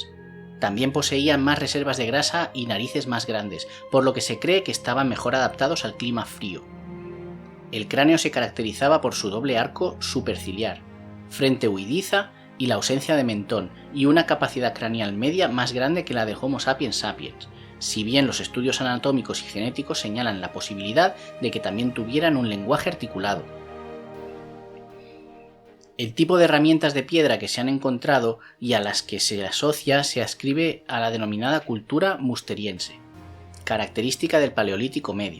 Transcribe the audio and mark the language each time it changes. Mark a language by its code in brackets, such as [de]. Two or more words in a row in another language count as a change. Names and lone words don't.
[es] También poseían más reservas de grasa y narices más grandes, por lo que se cree que estaban mejor adaptados al clima frío. El cráneo se caracterizaba por su doble arco superciliar, frente huidiza y la ausencia de mentón, y una capacidad craneal media más grande que la de Homo sapiens sapiens, si bien los estudios anatómicos y genéticos señalan la posibilidad de que también tuvieran un lenguaje articulado. El tipo de herramientas de piedra que se han encontrado y a las que se asocia se ascribe a la denominada cultura musteriense, característica del Paleolítico Medio.